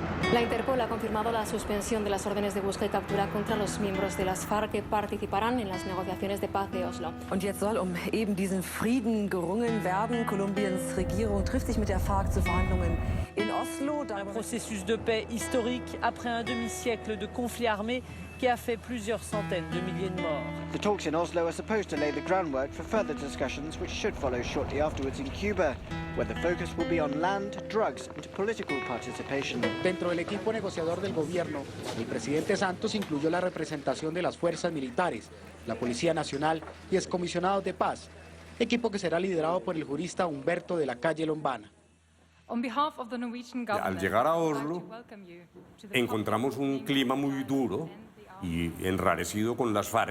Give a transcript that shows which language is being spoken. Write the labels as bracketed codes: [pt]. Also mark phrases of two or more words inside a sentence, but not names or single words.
[es] La Interpol ha confirmado la suspensión de las órdenes de búsqueda y captura contra los miembros de las FARC que participarán en las negociaciones de paz de Oslo. [de] Und jetzt soll eben diesen Frieden gerungen werden. Colombiens Regierung trifft sich mit der FARC zu Verhandlungen in Oslo. [fr] Un processus de paix historique après un demi-siècle de conflit armé qui a fait plusieurs centaines de milliers de morts. [en] The talks in Oslo are supposed to lay the groundwork for further discussions which should follow shortly afterwards in Cuba, where the focus will be on land, drugs and political participation. [es] Dentro del equipo negociador del gobierno, el presidente Santos incluyó la representación de las fuerzas militares, la Policía Nacional y excomisionados de paz, equipo que será liderado por el jurista Humberto de la Calle Lombana. Al llegar a Oslo, encontramos un clima muy duro y enrarecido con las FARC.